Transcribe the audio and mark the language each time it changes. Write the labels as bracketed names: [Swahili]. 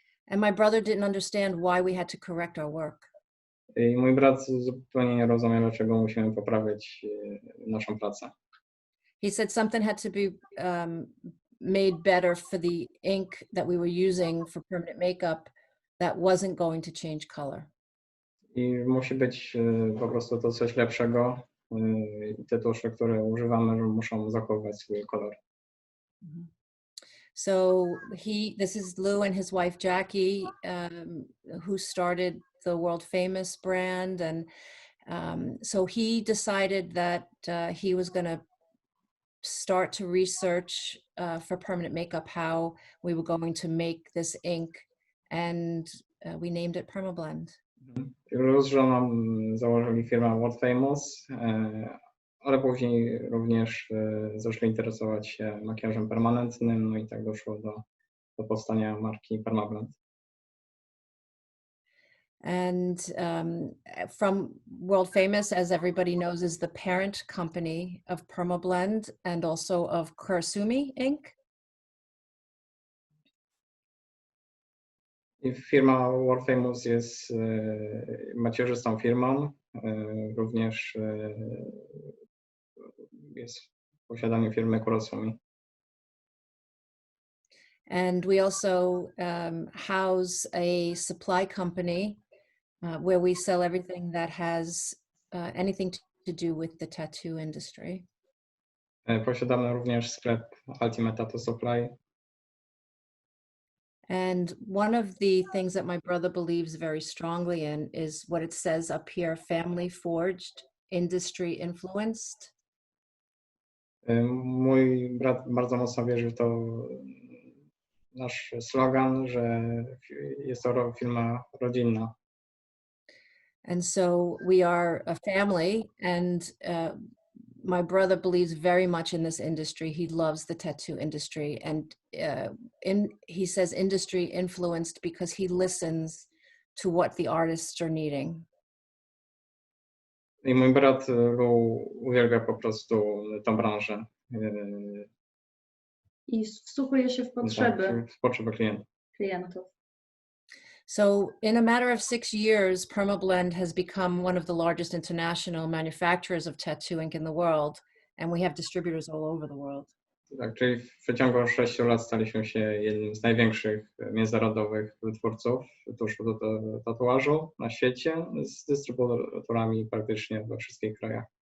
[English] And my brother didn't understand why we had to correct our work. [Polish] I mój brat zupełnie nie rozumie, dlaczego musimy poprawiać naszą pracę. [English] He said something had to be made better for the ink that we were using for permanent makeup that wasn't going to change color. [Polish] I musi być po prostu to coś lepszego. Te tusze, które używamy, muszą zachowywać swój kolor. [English] So this is Lou and his wife Jackie, who started the world famous brand, and so he decided that he was going to start to research for permanent makeup how we were going to make this ink, and we named it Perma Blend. [Polish] Luz z żoną założyli firmę World Famous, ale później również zaczęli interesować się makijażem permanentnym, no i tak doszło do powstania marki Perma Blend. [English] And from World Famous, as everybody knows, is the parent company of Perma Blend and also of Kurosumi Ink. [Polish] I firma World Famous jest macierzystą firmą, również jest w posiadaniu firmy Kurosumi. [English] And we also house a supply company where we sell everything that has anything to do with the tattoo industry. [Polish] Posiadamy również sklep Ultimate Tattoo Supply. [English] And one of the things that my brother believes very strongly in is what it says up here, family forged, industry influenced. [Polish] Mój brat bardzo mocno wierzy w to, nasz slogan, że jest to firma rodzinna. [English] And so we are a family, and my brother believes very much in this industry. He loves the tattoo industry, and he says industry influenced because he listens to what the artists are needing. [Polish] I mój brat uwielbia po prostu tę branżę. I wsłuchuje się w potrzeby W potrzeby klientów. [English] So in a matter of 6 years, Perma Blend has become one of the largest international manufacturers of tattoo ink in the world, and we have distributors all over the world. [Polish] Tak, czyli w przeciągu 6 lat staliśmy się jednym z największych międzynarodowych wytwórców tuszu do tatuażu na świecie, z dystrybutorami praktycznie we wszystkich krajach.